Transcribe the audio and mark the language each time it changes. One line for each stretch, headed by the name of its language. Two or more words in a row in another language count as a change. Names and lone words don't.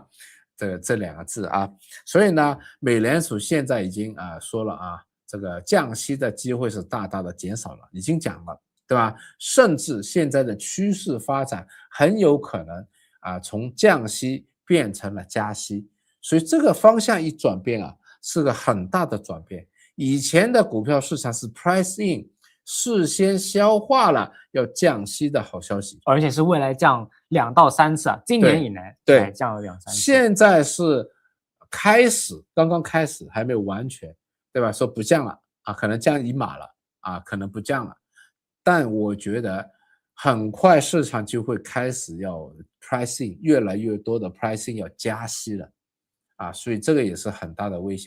Chinese: 這兩個字所以呢，美聯儲現在已經說了這個降息的機會是大大的減少了，已經講了，對吧？甚至現在的趨勢發展很有可能從降息變成了加息，所以這個方向一轉變是個很大的轉變。以前的股票市場是
English: price in，
Chinese: 事先消化了要降息的好消息，而且是未來降2到3次今年以來對降了2-3次。現在是剛剛開始還沒有完全，對吧？說不降了可能降1碼了可能不降了，但我覺得很快市場就會開始要 pricing， 越來越多的 pricing 要加息了所以這個也是很大的危險。